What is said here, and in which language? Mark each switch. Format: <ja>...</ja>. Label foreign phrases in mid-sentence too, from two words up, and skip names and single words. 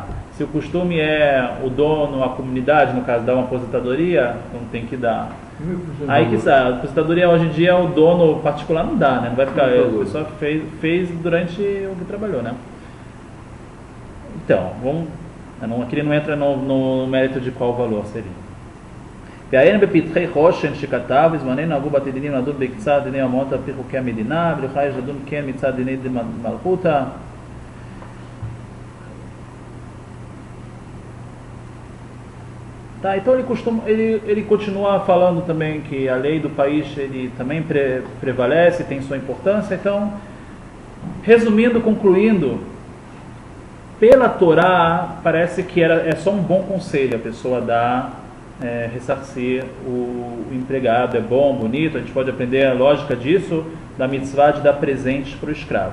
<pt>Se o costume é o dono, a comunidade, no caso, dar uma aposentadoria, então tem que dar. Aí que sabe, a aposentadoria hoje em dia o dono particular não dá, né? Não vai ficar, o pessoal que fez durante o que trabalhou, né? Então, aqui ele não entra no mérito de qual valor seria.</pt> <he>ועיין בפתחי חושן שכתב, בזמננו נהגו בתי דינים לדון בקצת דיני המות על פי חוקי המדינה, ולך יש לדון כן מצד דיני מלכותא.</he> <pt>Tá, então ele continua falando também que a lei do país ele também prevalece, tem sua importância. Então, resumindo, concluindo, pela Torá parece que é só um bom conselho a pessoa dar, ressarcir o empregado, é bom, bonito, a gente pode aprender a lógica disso, da mitzvah de dar presentes para o escravo.</pt>